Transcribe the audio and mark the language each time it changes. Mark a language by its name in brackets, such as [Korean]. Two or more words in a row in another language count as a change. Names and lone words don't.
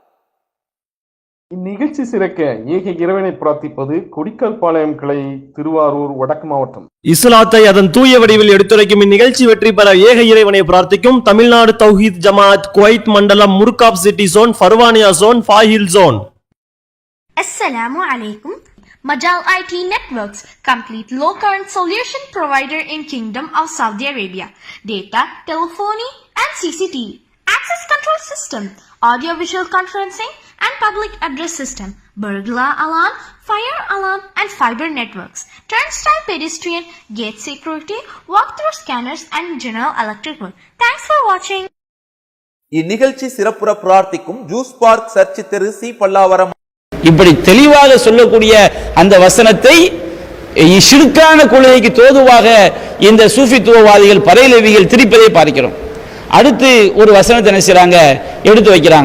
[Tamil] இந்நிகழ்ச்சி சிறக்க ஏக இறைவனை பிரார்த்திப்பது கொடிக்கல் பாளையம் கிளை, திருவாரூர், வடக்கு மாவட்டம். இஸ்லாத்தை அதன் தூய வடிவில் எடுத்துரைக்கும் இந்நிகழ்ச்சி வெற்றி பெற ஏக இறைவனை பிரார்த்திக்கும் தமிழ்நாடு தௌஹீத் ஜமாஅத் குவைத் மண்டலம், முர்காப் சிட்டி ஜோன், ஃபர்வானியா ஜோன், ஃபாஹில் ஜோன். [Arabic] السلام عليكم. [English] Majal IT Networks, complete low current solution provider in Kingdom of Saudi Arabia. Data, telephony and CCTV, access control system, audio visual conferencing and public address system, burglar alarm, fire alarm and fiber networks, turnstile pedestrian, gate security, walk-through scanners and general electric work. Thanks for watching. [Tamil] இந்நிகழ்ச்சி சிறப்புற பிரார்த்திக்கும் ஜூஸ் பார்க், சர்ச் தெரு, சி பல்லாவரம். இப்படி தெளிவாக சொல்லக்கூடிய அந்த வசனத்தை ஷிர்கான கொள்கைக்கு தோதுவாக இந்த சூஃபித்துவவாதிகள், பரையலவிகள் திரிப்பதை பார்க்கிறோம். அடுத்து ஒரு வசனத்தை என்ன செய்றாங்க, எடுத்து வைக்கிறாங்க.